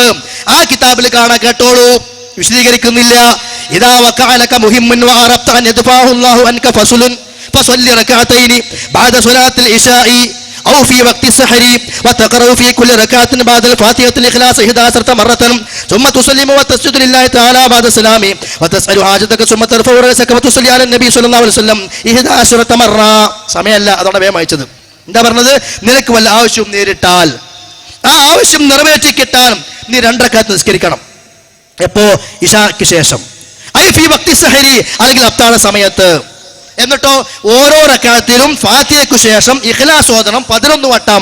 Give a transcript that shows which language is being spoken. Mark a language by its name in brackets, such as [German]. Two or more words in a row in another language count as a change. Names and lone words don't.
[Malayalam] ആ കിതാബിൽ കാണാൻ, കേട്ടോളൂ, വിശദീകരിക്കുന്നില്ല. [Arabic] إذا وقع لك مهم وعرفت أن يدفعه الله عنك فضل فصل ركعتين بعد صلاة العشاء أو في وقت السحر وتقرأ في كل ركعة بعد الفاتحة الإخلاص 11 مرة ثم تسلم وتسجد لله تعالى بعد السلام وتسأل حاجتك ثم ترفع رأسك وتصلي على النبي صلى الله عليه وسلم 11 مرة. [Malayalam] സമയമല്ല, അതോടെ വേഗം അയച്ചത്. എന്താ പറഞ്ഞത്? നിനക്ക് വല്ല ആവശ്യവും നേരിട്ടാൽ ആ ആവശ്യം നിറവേറ്റി കിട്ടാൻ നീ 2 റകഅത്ത് നിസ്കരിക്കണം. എപ്പോ? ഇശാക്ക് ശേഷം. [Arabic] في وقت السحر, [Malayalam] അല്ലെങ്കിൽ അത്താഴ സമയത്ത്. എന്നിട്ടോ ഓരോ റകഅത്തിലും ഫാത്തിഹയ്ക്കു ശേഷം ഇഖ്ലാസ് ഓതണം 11 വട്ടം.